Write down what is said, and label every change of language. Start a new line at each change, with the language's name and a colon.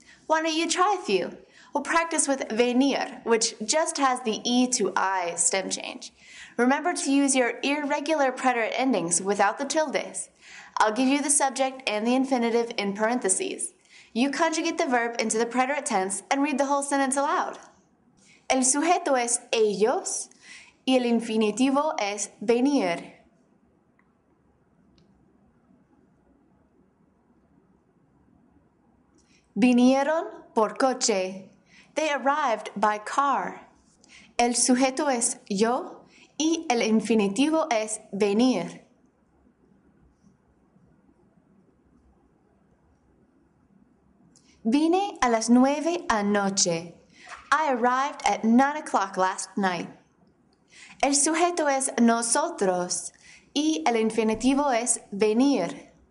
English: Why don't you try a few? We'll practice with venir, which just has the E to I stem change. Remember to use your irregular preterite endings without the tildes. I'll give you the subject and the infinitive in parentheses. You conjugate the verb into the preterite tense and read the whole sentence aloud.
Spanish: El sujeto es ellos y el infinitivo es venir. Vinieron por coche.
English: They arrived by car.
Spanish: El sujeto es yo y el infinitivo es venir. Vine a las 9 anoche.
English: I arrived at 9 o'clock last night.
Spanish: El sujeto es nosotros y el infinitivo es venir.